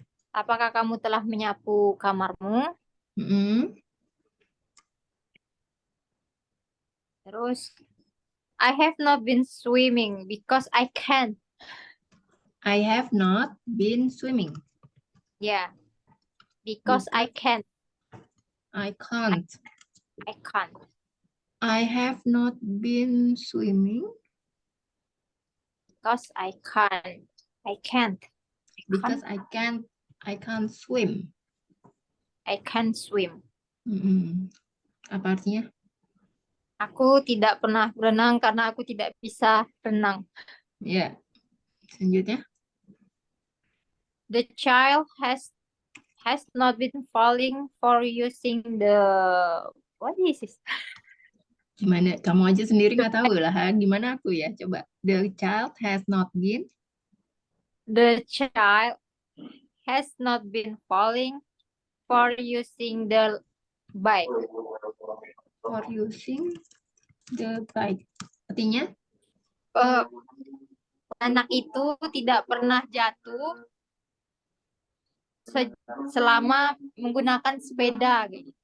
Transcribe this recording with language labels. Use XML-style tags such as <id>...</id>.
<id>Apakah kamu telah menyapu kamarmu? Mm-mm.</id> <en>Terus, I have not been swimming because I can't. I have not been swimming Yeah, because I because can't. I can't. I can't. I have not been swimming Because I can't. I can't. because Can't. I can't swim. I can't swim.</en> <id>Mm-mm. Apa artinya? Aku tidak pernah berenang karena aku tidak bisa renang. Ya, selanjutnya.</id> <en>The child has not been falling for using the what is this?</en> <id>Gimana? Kamu aja sendiri nggak tahu lah. Gimana aku ya? Coba.</id> <en>The child has not been The child has not been falling for using the bike. for using the bike.</en> <id>Artinya? Eh, anak itu tidak pernah jatuh selama menggunakan sepeda gitu.</id>